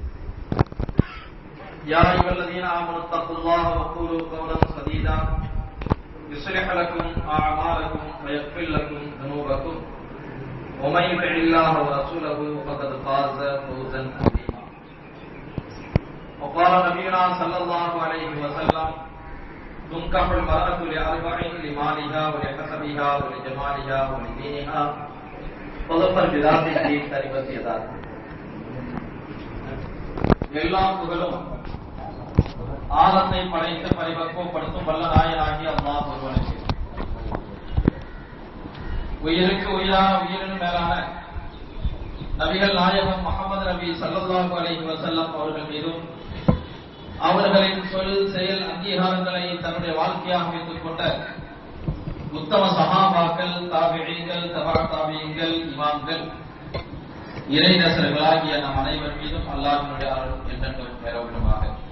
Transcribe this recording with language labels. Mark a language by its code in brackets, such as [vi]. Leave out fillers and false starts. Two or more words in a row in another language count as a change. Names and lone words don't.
[ar] يا ايها الذين امنوا اتقوا الله وقولوا قولا سديدا يصلح لكم اعمالكم ويغفر لكم ذنوبكم ومن يطع الله ورسوله فقد فاز فوزا عظيما وقال نبينا صلى الله عليه وسلم تنكح المرأة لأربع لمالها ولحسبها ولجمالها ولدينها فظفر بذات الدين تربت يداك [ta] எல்லாம் புகழும் ஆலத்தை படைத்து பரிபக்குவப்படுத்தும் வல்ல நாயனாகிய அல்லாஹ் ஒருவனுக்கு உயிருக்கு உயிரான உயிரின் மேலான நபிகள் நாயகம் முஹம்மது நபி [ar] صلى الله عليه وسلم [ta] அவர்கள் மீதும் அவர்களின் சொல் செயல் அங்கீகாரங்களை தன்னுடைய வாழ்க்கையாக வைத்துக் கொண்ட உத்தம சஹாபாக்கள் தாபிஈன்கள் தபா தாபிஈன்கள் இமாம்கள் இறைநேசர்களாகிய நம் அனைவர் மீதும் அல்லாஹ்வினுடைய அருள் என்றென்றும் பெறவேண்டுமாக.